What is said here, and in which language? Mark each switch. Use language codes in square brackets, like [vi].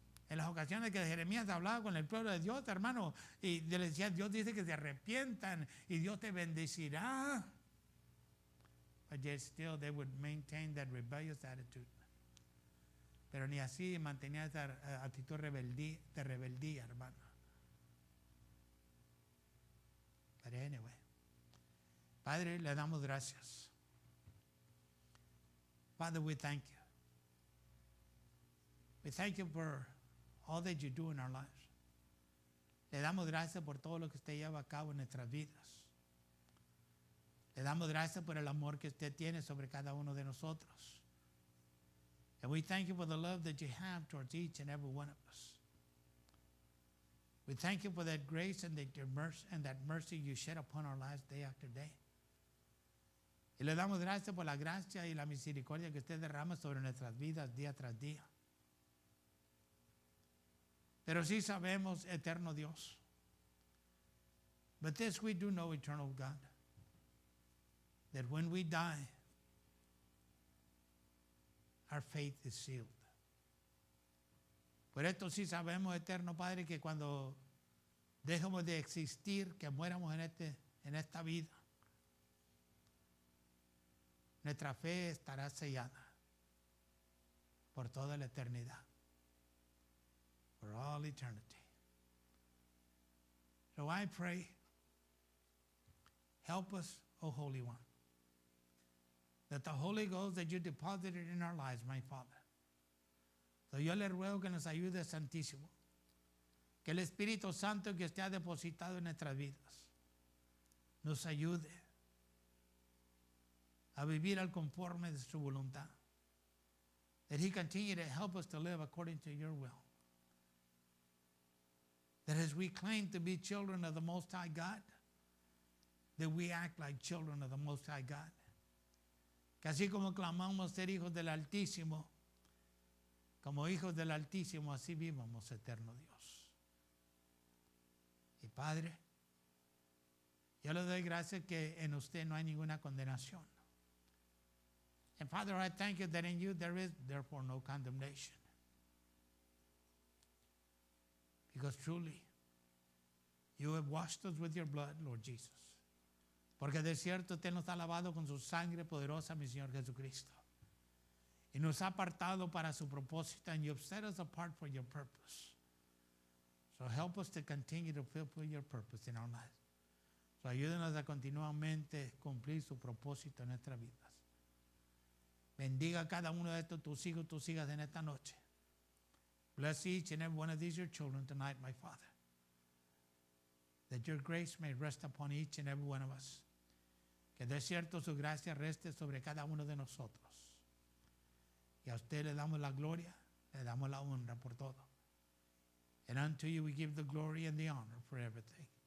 [es] En las ocasiones que Jeremías hablaba con el pueblo de Dios, hermano, y le decía, Dios dice que se arrepientan y Dios te bendecirá. [en] But yet still they would maintain that rebellious attitude. [es] Pero ni así mantenía esa actitud de rebeldía, hermano. But anyway, Padre, le damos gracias. [en] Father, we thank you. We thank you for all that you do in our lives. [es] Le damos gracias por todo lo que usted lleva a cabo en nuestras vidas. Le damos gracias por el amor que usted tiene sobre cada uno de nosotros. [en] And we thank you for the love that you have towards each and every one of us. We thank you for that grace and that mercy you shed upon our lives day after day. [es] Y le damos gracias por la gracia y la misericordia que usted derrama sobre nuestras vidas día tras día. Pero sí sabemos, eterno Dios. [en] But this we do know, eternal God, that when we die, our faith is sealed. [es] Por esto sí sabemos, eterno Padre, que cuando dejemos de existir, que muéramos en esta vida, nuestra fe estará sellada por toda la eternidad, [en] for all eternity. So I pray, help us, O Holy One, that the Holy Ghost that you deposited in our lives, my Father. [es] So yo le ruego que nos ayude, Santísimo, que el Espíritu Santo que usted ha depositado en nuestras vidas nos ayude a vivir al conforme de su voluntad. [en] That He continue to help us to live according to your will. That as we claim to be children of the Most High God, that we act like children of the Most High God. [es] Que así como clamamos ser hijos del Altísimo, como hijos del Altísimo, así vivamos, eterno Dios. Y Padre, yo le doy gracias que en usted no hay ninguna condenación. [en] And Father, I thank you that in you there is therefore no condemnation. Because truly, you have washed us with your blood, Lord Jesus. [es] Porque de cierto usted nos ha lavado con su sangre poderosa, mi Señor Jesucristo. Y nos ha apartado para su propósito, [en] and you have set us apart for your purpose. So help us to continue to fulfill your purpose in our lives. [es] So ayúdenos a continuamente cumplir su propósito en nuestras vidas. Bendiga a cada uno de estos tus hijos, tus hijas en esta noche. [en] Bless each and every one of these your children tonight, my Father. That your grace may rest upon each and every one of us. [es] Que de cierto su gracia reste sobre cada uno de nosotros. Y a usted le damos la gloria, le damos la honra por todo. [en] And unto you we give the glory and the honor for everything.